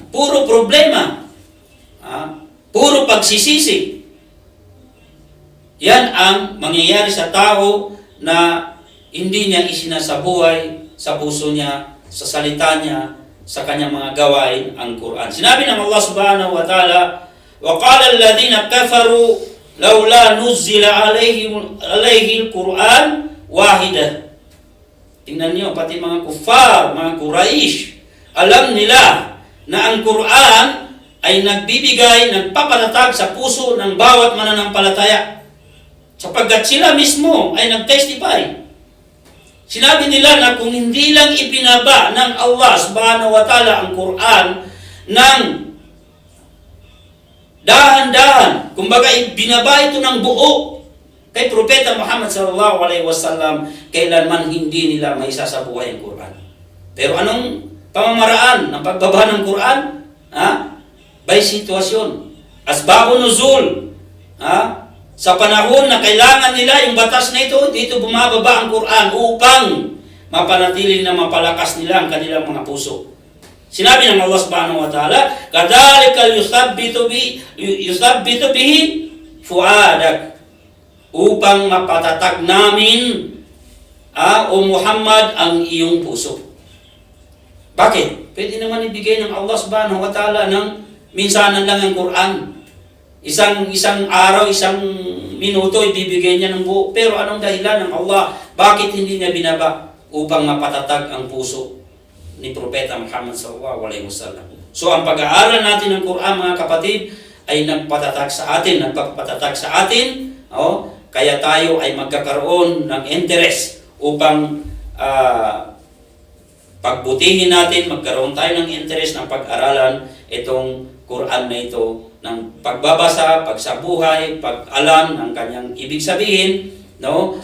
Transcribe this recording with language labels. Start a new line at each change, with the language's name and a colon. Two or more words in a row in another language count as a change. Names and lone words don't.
Filipino: Puro problema. Puro pagsisisi. Yan ang mangyayari sa tao na hindi niya isinasabuhay sa puso niya, sa salita niya, sa kanyang mga gawain ang Quran. Sinabi ng
Arabic: الله سبحانه وتعالى, وَقَالَ الَّذِينَ كَفَرُوا لَوْلَا نُزِّلَ عَلَيْهِ الْقُرْآنِ وَاحِدًا.
Filipino: Tingnan niyo, pati mga kuffar, mga Quraysh, alam nila na ang Quran ay nagbibigay, nagpapalatag sa puso ng bawat mananampalataya. Sapagkat sila mismo ay nag-testify. Sinabi nila na kung hindi lang ipinaba ng
Arabic: الله سبحانه وتعالى
Filipino: ang Quran ng dahan-dahan, kumbaga binaba ito ng buo kay Propeta Muhammad
Arabic: صلى الله عليه وسلم,
Filipino: kailanman hindi nila maisasabuhay ang Quran. Pero anong pamamaraan ng pagbaba ng Quran? By sitwasyon.
Arabic: أسباب النزول.
Filipino: Sa panahon na kailangan nila yung batas na ito, dito bumababa ang Quran upang mapanatili na mapalakas nila ang kanilang mga puso. Sinabi ng
Arabic: الله سبحانه وتعالى, كذلك يثبت به فؤادك,
Filipino: upang mapatatag namin o Muhammad ang iyong puso. Bakit? Pwede naman ibigay ng
Arabic: الله سبحانه وتعالى
Filipino: ng minsanan lang ang Quran. Isang araw, isang minuto ibibigay niya ng buo. Pero anong dahilan ng Allah? Bakit hindi niya binaba? Upang mapatatag ang puso ni Propeta Muhammad
Arabic: صلى الله عليه وسلم.
Filipino: So ang pag-aaral natin ng Quran, mga kapatid, ay nagpatatag sa atin. Kaya tayo ay magkakaroon ng interest upang pagbutihin natin, magkaroon tayo ng interest ng pag-aralan itong Quran na ito ng pagbabasa, pagsabuhay, pag-alam ng kanyang ibig sabihin, no?